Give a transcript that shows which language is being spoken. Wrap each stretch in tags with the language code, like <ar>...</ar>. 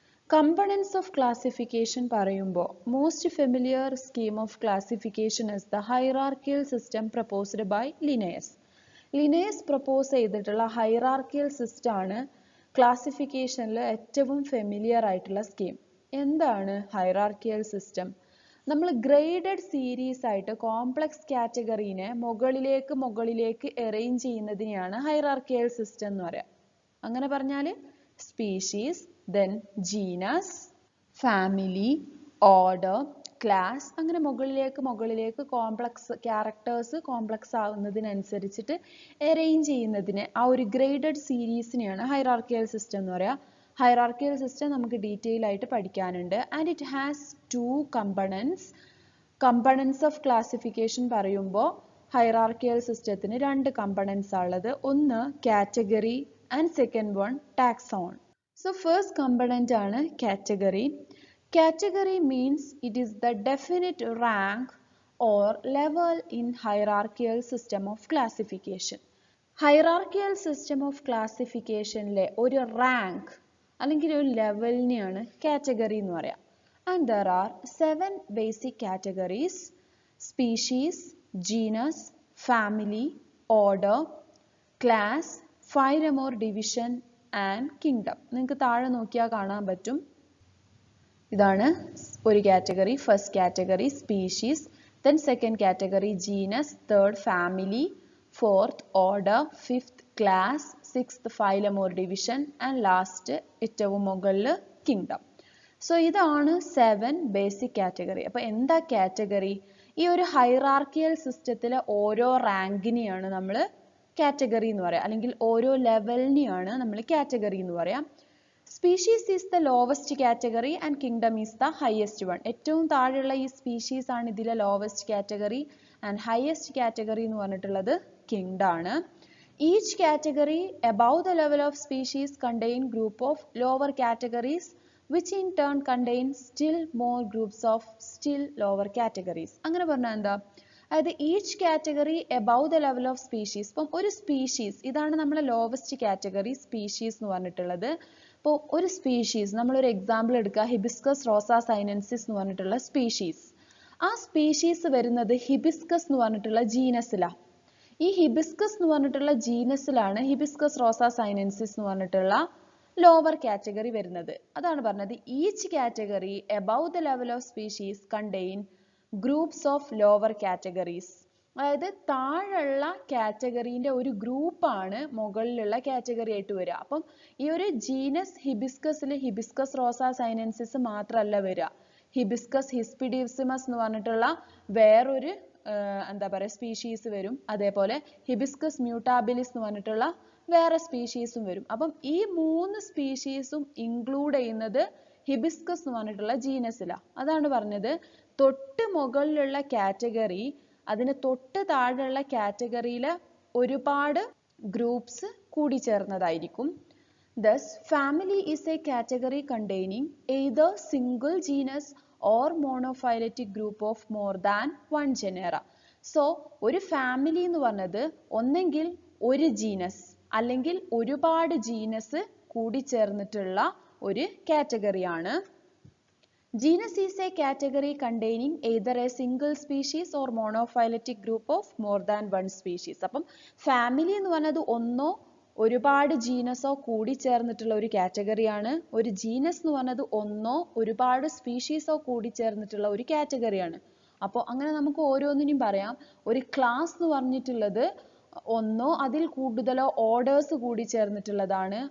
<en>Components of classification പറയുമ്പോൾ most familiar scheme of classification is the hierarchical system proposed by Linnaeus.</en> <ml>Linnaeus propose ചെയ്തിട്ടുള്ള hierarchical system ആണ് ക്ലാസിഫിക്കേഷനിൽ ഏറ്റവും familiar ആയിട്ടുള്ള scheme. എന്താണ് hierarchical system? നമ്മൾ graded series ആയിട്ട് complex കാറ്റഗറീനെ മുകളിലേക്ക് അറേഞ്ച് ചെയ്യുന്നതിനെയാണ് hierarchical system എന്ന് പറയാം. അങ്ങനെ പറഞ്ഞാൽ species, then genus, family, order, class, അങ്ങനെ മുകളിലേക്ക് കോംപ്ലക്സ് ക്യാരക്ടേഴ്സ് കോംപ്ലക്സ് ആവുന്നതിനനുസരിച്ചിട്ട് അറേഞ്ച് ചെയ്യുന്നതിനെ ആ ഒരു ഗ്രേഡഡ് സീരീസിനെയാണ് ഹൈറാർക്കിയൽ സിസ്റ്റം എന്ന് പറയുക. ഹൈറാർക്കിയൽ സിസ്റ്റം നമുക്ക് ഡീറ്റെയിൽ ആയിട്ട് പഠിക്കാനുണ്ട്.</ml> <en>And it has 2 components.</en> <ml>Components of classification പറയുമ്പോൾ ഹൈറാർക്കിയൽ സിസ്റ്റത്തിന് 2 കമ്പണൻസ് ഉള്ളത്.</ml> <en>ഒന്ന് category and second one taxon. So first component ആണ് category. Category means it is the definite rank or level in hierarchical system of classification.</en> <ml>Hierarchical system of classification ലെ ഒരു rank അല്ലെങ്കിൽ ഒരു ലെവലിനെയാണ് category എന്ന് പറയാം.</ml> <en>And there are 7 basic categories: species, genus, family, order, class, phylum or division and kingdom.</en> <ml>നിങ്ങൾക്ക് താഴെ നോക്കിയാൽ കാണാൻ പറ്റും. ഇതാണ് ഒരു category.</ml> <en>first category species, then second category genus, third family, fourth order, fifth class, sixth phylum or division and last</en> <ml>ഏറ്റവും മുകളിൽ</ml> <en>kingdom. So ഇതാണ് 7 basic category.</en> <ml>അപ്പോൾ എന്താ കാറ്റഗറി? ഈ ഒരു ഹൈറാർക്കിയൽ സിസ്റ്റത്തിലെ ഓരോ റാങ്കിനെയാണ് നമ്മൾ കാറ്റഗറി എന്ന് പറയാം, അല്ലെങ്കിൽ ഓരോ ലെവലിനെയാണ് നമ്മൾ കാറ്റഗറി എന്ന് പറയാം.</ml> <en>Species is the lowest category and kingdom is the highest one.</en> <ml>ഏറ്റവും താഴെയുള്ള ഈ സ്പീഷീസ് ആണ് ഇതിലെ lowest category, and highest category എന്ന് പറഞ്ഞിട്ടുള്ളത് കിങ്ഡം ആണ്.</ml> <en>Each category above the level of species contain group of lower categories which in turn contain still more groups of still lower categories.</en> <ml>അങ്ങനെ പറഞ്ഞാൽ എന്താ?</ml> <en>അതായത് each category above the level of species.</en> <ml>ഇപ്പം ഒരു species, ഇതാണ് നമ്മളെ lowest category species എന്ന് പറഞ്ഞിട്ടുള്ളത്. ഇപ്പോൾ ഒരു സ്പീഷീസ്, നമ്മളൊരു എക്സാമ്പിൾ എടുക്കുക, ഹിബിസ്കസ് റോസ സൈനൻസിസ് എന്ന് പറഞ്ഞിട്ടുള്ള സ്പീഷീസ്. ആ സ്പീഷീസ് വരുന്നത് ഹിബിസ്കസ് എന്ന് പറഞ്ഞിട്ടുള്ള ജീനസിലാണ്. ഈ ഹിബിസ്കസ് എന്ന് പറഞ്ഞിട്ടുള്ള ജീനസിലാണ് ഹിബിസ്കസ് റോസ സൈനൻസിസ് എന്ന് പറഞ്ഞിട്ടുള്ള ലോവർ കാറ്റഗറി വരുന്നത്. അതാണ് പറഞ്ഞത്</ml> <en>Each category above the level of species contain groups of lower categories.</en> <ml>അതായത് താഴെയുള്ള കാറ്റഗറീൻ്റെ ഒരു ഗ്രൂപ്പാണ് മുകളിലുള്ള കാറ്റഗറി ആയിട്ട് വരിക. അപ്പം ഈ ഒരു ജീനസ് ഹിബിസ്കസിൽ ഹിബിസ്കസ് റോസ സൈനൻസിസ് മാത്രമല്ല വരിക, ഹിബിസ്കസ് ഹിസ്പിഡിസിമസ് എന്ന് പറഞ്ഞിട്ടുള്ള വേറൊരു എന്താ പറയുക സ്പീഷീസ് വരും. അതേപോലെ ഹിബിസ്കസ് മ്യൂട്ടാബിലിസ് എന്ന് പറഞ്ഞിട്ടുള്ള വേറെ സ്പീഷീസും വരും. അപ്പം ഈ 3 സ്പീഷീസും ഇൻക്ലൂഡ് ചെയ്യുന്നത് ഹിബിസ്കസ് എന്ന് പറഞ്ഞിട്ടുള്ള ജീനസിലാണ്. അതാണ് പറഞ്ഞത് തൊട്ട് മുകളിലുള്ള കാറ്റഗറി അതിന് തൊട്ട് താഴെയുള്ള കാറ്റഗറിയിലെ ഒരുപാട് groups കൂടിച്ചേർന്നതായിരിക്കും.</ml> <en>Thus, family is a category containing either single genus or monophyletic group of more than one genera.</en> <ml>So, ഒരു ഫാമിലി എന്ന് പറഞ്ഞത് ഒന്നെങ്കിൽ ഒരു ജീനസ് അല്ലെങ്കിൽ ഒരുപാട് ജീനസ് കൂടിച്ചേർന്നിട്ടുള്ള ഒരു കാറ്റഗറിയാണ്.</ml> <en>Genus is a category containing either a single species or monophyletic group of more than one species.</en> <ml>അപ്പം family എന്ന് പറഞ്ഞത് ഒന്നോ ഒരുപാട് ജീനസോ കൂടിച്ചേർന്നിട്ടുള്ള ഒരു കാറ്റഗറിയാണ്. ഒരു ജീനസ് എന്ന് പറഞ്ഞത് ഒന്നോ ഒരുപാട് സ്പീഷീസോ കൂടിച്ചേർന്നിട്ടുള്ള ഒരു കാറ്റഗറിയാണ്. അപ്പോൾ അങ്ങനെ നമുക്ക് ഓരോന്നിനും പറയാം. ഒരു ക്ലാസ് എന്ന് പറഞ്ഞിട്ടുള്ളത് ഒന്നോ അതിൽ കൂടുതലോ ഓർഡേഴ്സ് കൂടിച്ചേർന്നിട്ടുള്ളതാണ്.</ml>